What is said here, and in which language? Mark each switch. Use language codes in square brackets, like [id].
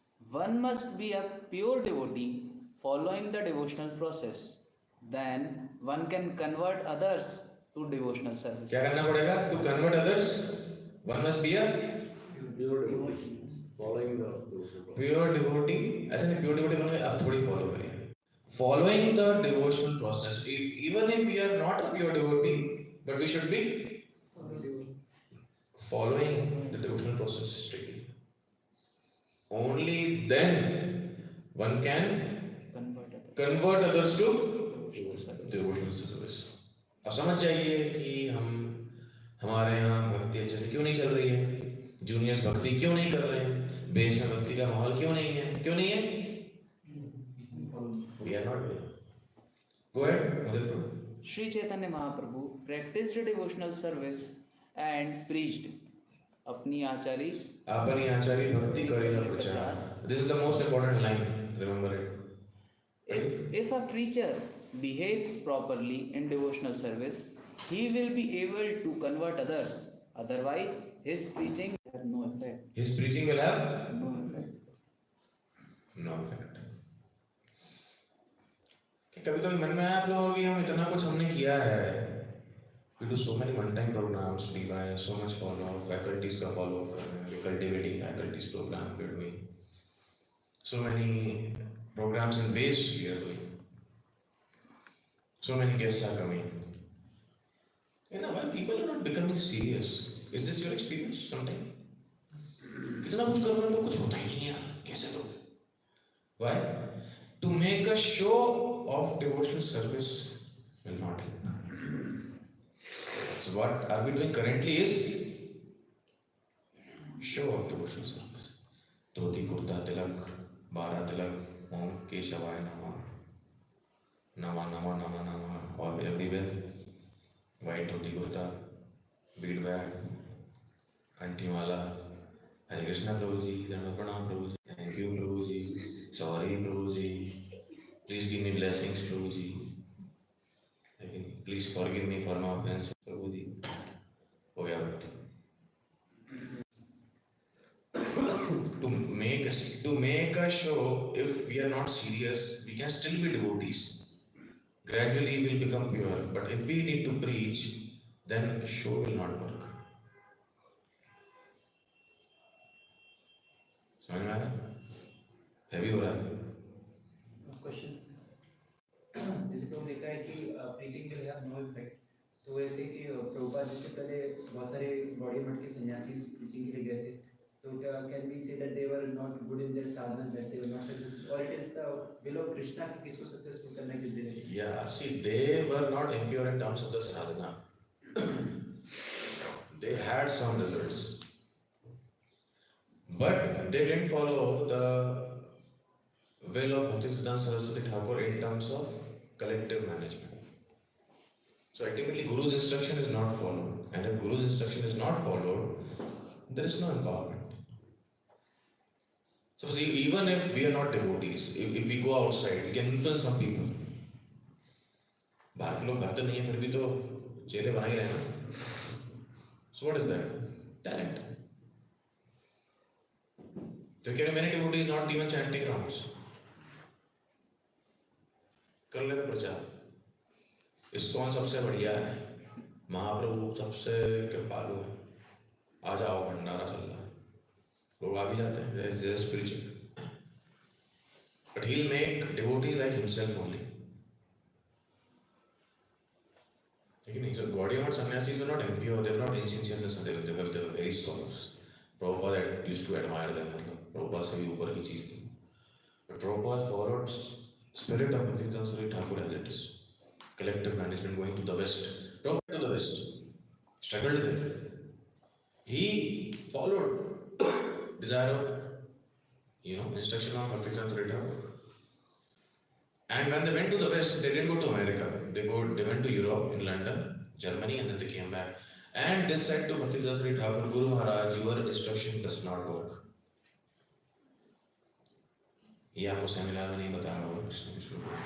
[en] One must be a pure devotee following the devotional process. Then one can convert others to devotional service. [hi] क्या करना पड़ेगा? [en] To convert others, one must be a pure devotee, following the devotional process. pure devotee. [hi] ऐसा नहीं, pure devotee बनोगे आप थोड़ी follow करिए. [en] Following the devotional process. Even if we are not a pure devotee, but we should be following the devotional process strictly. Only then one can convert others to devotional service. [hi] अब समझ जाइए कि हमारे यहाँ भक्ति अच्छे से क्यों नहीं चल रही है, जूनियर्स भक्ति क्यों नहीं कर रहे हैं, बेस में भक्ति का माहौल क्यों नहीं है, क्यों नहीं है? [en] We are not doing. Go ahead, Mother Prabhu. Sri Chaitanya Mahaprabhu practiced devotional service and preached. [bn] अपनी आचारी भक्ति करेला प्रचार. [en] This is the most important line. Remember it. If a preacher behaves properly in devotional service, he will be able to convert others. Otherwise, his preaching will have no effect. His preaching will have No effect. no effect. [hi] कभी कभी मन में आया आप लोगों की हम इतना कुछ हमने किया है. [en] We do so many one-time programs, DY, so much follow-up, faculties [hi] का follow-up कर रहे हैं, [en] cultivating faculties program we're doing. So many programs in base we are doing. So many guests are coming. You know, why people are not becoming serious? Is this your experience sometime? [hi] कितना कुछ कर रहे हैं तो कुछ होता ही नहीं है यार, कैसे लोग? [en] Why? To make a show of devotional service will not help. So what are we doing currently is show of devotional service. [hi] Dhoti kurta तिलक, 12 तिलक, ओम केशवाय नमः, नमः नमः नमः नमः, और everywhere white dhoti kurta, bead bag, कंठी माला. हरे कृष्णा प्रभु जी, दंडवत प्रणाम प्रभु जी, [en] thank you [hi] Prabhu ji, [en] sorry [hi] Prabhu ji, [en] please give me blessings [hi] Prabhu ji, [en] please forgive me for my offence [hi] प्रभु जी. हो गया भक्ति. [en] To make a show, if we are not serious, we can still be devotees. Gradually we will become pure. But if we need to preach, then show will not work. [hi] समझ में आ रहा है? Heavy हो रहा है? Question, जैसे तो देखा है कि [en] preaching will have no effect, [hi] तो वैसे कि प्रभुपाद जी से पहले बहुत सारे बॉडी मठ के सन्यासी प्रीचिंग के लिए गए थे, तो क्या [en] can we say that they were not good in their sadhana, that they were not successful, [hi] और [en] it is the will of Krishna [hi] कि किसको सक्सेसफुल करने के लिए? [en] Yeah, see, they were not impure in terms of the sadhana. They had some results, but they didn't follow the will of Bhaktisiddhanta Saraswati Thakur in terms of collective management. So ultimately, Guru's instruction is not followed, and if Guru's instruction is not followed, there is no empowerment. So see, even if we are not devotees, if we go outside, we can influence some people. [hi] बाहर के लोग भक्त नहीं है फिर भी तो चेले बना ही रहे ना. [en] So what is that? Talent. There are many devotees not even chanting rounds. [hi] कर लेते प्रचार. ISKCON सबसे बढ़िया है, महाप्रभु सबसे कृपालु है. आ जाओ भंडारा चल रहा है, लोग आ भी जाते हैं. [en] They are spiritual, but he'll make devotees like himself only. So Gaudiya sannyasis were not impure, they were not insincere, they were very scholars. Prabhupada used to admire them. [hi] Prabhupada से भी ऊपर की चीज थी. [en] But Prabhupada followed spirit of Bhaktisiddhanta Saraswati Thakur as it is. Collective management going to the West. Prabhupada to the West. Struggled there. He followed desire of, instruction of Bhaktisiddhanta Saraswati Thakur. And when they went to the West, they didn't go to America. They went to Europe, in London, Germany, and then they came back. And they said to Bhaktisiddhanta Saraswati Thakur, Guru Maharaj, your instruction does not work. [hi] ये आपको seminar में नहीं बताया होगा कृष्ण कृष्ण.